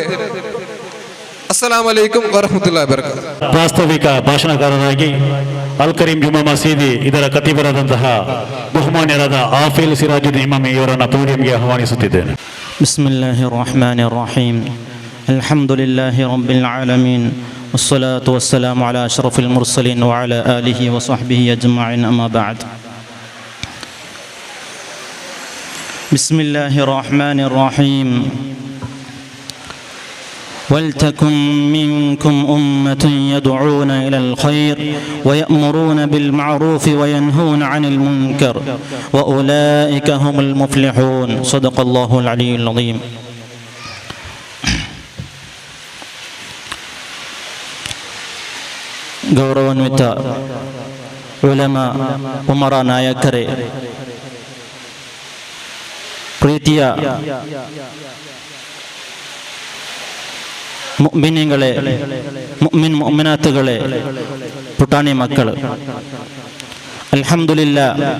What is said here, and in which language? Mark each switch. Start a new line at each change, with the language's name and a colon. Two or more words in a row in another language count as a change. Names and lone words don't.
Arabic: السلام عليكم ورحمة الله وبركاته.
Kannada: ಪ್ರಾಸ್ತಾವಿಕ ಭಾಷಣಕಾರರಾಗಿ ಅಲ್ ಕರೀಂ ಜುಮಾ ಮಸೀದಿ ಇದರ ಖತೀಬರಾದಂತಹ ಬಹುಮಾನ್ಯರಾದ ಆಫಿಲ್ ಸಿರಾಜುದ್ದೀನ್ ಇಮಾಮಿ ಇವರನ್ನು ಪೋಡಿಯಂಗೆ ಆಹ್ವಾನಿಸುತ್ತಿದ್ದೇನೆ.
Arabic: بسم الله الرحمن الرحيم. الحمد لله رب العالمين. والصلاة والسلام على أشرف المرسلين وعلى آله وصحبه أجمعين. أما بعد. بسم الله الرحمن الرحيم. ولتكن منكم أمة يدعون إلى الخير ويأمرون بالمعروف وينهون عن المنكر وأولئك هم المفلحون. صدق الله العلي العظيم.
Kannada: ಗೌರವಾನ್ವಿತ ಉಲಮಾ, ಉಮರ, ನಾಯಕರೇ, ಪ್ರೀತಿಯ ಮುಅ್ಮಿನೀಗಳೇ, ಮುಅ್ಮಿನಾತುಗಳೇ, ಪುಟಾಣಿ ಮಕ್ಕಳು, ಅಲ್ಹಮ್ದುಲಿಲ್ಲಾ,